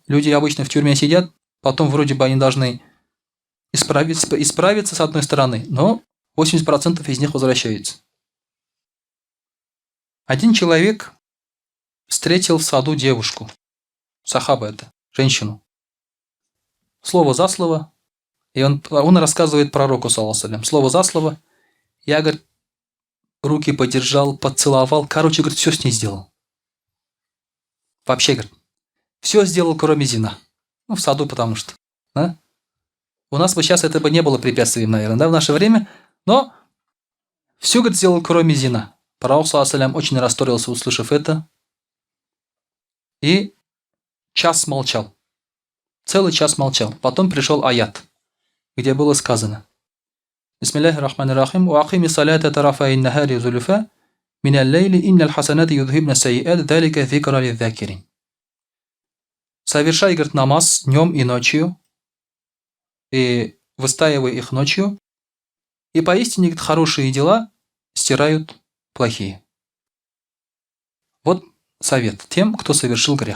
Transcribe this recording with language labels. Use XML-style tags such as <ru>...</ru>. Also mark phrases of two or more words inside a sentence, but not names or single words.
<ru>Люди обычно в тюрьме сидят, потом вроде бы они должны исправиться с одной стороны, но 80% из них возвращаются. Один человек встретил в саду девушку, сахаба это, женщину. Слово за слово, и он рассказывает пророку,</ru> <ar>صلى الله عليه وسلم,</ar> <ru>слово за слово. Я, говорит, руки подержал, поцеловал, короче, говорит, все с ней сделал. Вообще, говорит, все сделал, кроме зина. Ну, в саду, потому что. Да? У нас бы сейчас это бы не было препятствием, наверное, да, в наше время, но все, говорит, сделал, кроме зина. Пророк,</ru> <ar>صلى الله عليه وسلم,</ar> <ru>очень расстроился, услышав это, и час молчал. Целый час молчал. Потом пришел аят, где было сказано:</ru> <ar>بسم الله الرحمن الرحيم وأقم الصلاة طرفي النهار وزلفا من الليل إن الحسنات يذهبن السيئات ذلك ذكرى للذاكرين.</ar> <ru>Совершай, говорит, намаз днем и ночью, и выстаивай их ночью, и поистине, говорит, хорошие дела стирают плохие. Вот совет тем, кто совершил грех.</ru>